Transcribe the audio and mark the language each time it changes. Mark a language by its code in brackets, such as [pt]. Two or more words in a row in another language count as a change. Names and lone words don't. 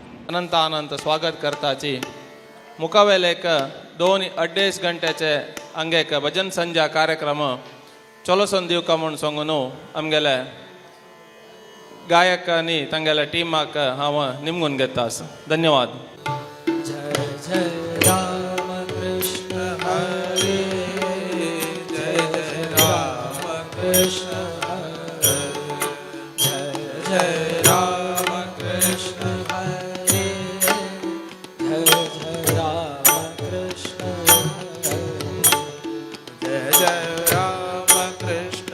[kok] अनंत स्वागत करताची मुखावेलेक 2-2.5 गंटेचे हांगेक भजन संध्या कार्यक्रम चलोसन दिवका म्हूण सांगून आमगेले गायकांनी तांगेल्या टिमाक हांव निमगून घेता आसा. धन्यवाद. [sa] जय जय राम कृष्ण हरे जय राम कृष्ण हरे जय जय राम कृष्ण हरे जय राम कृष्ण हरे जय जय राम कृष्ण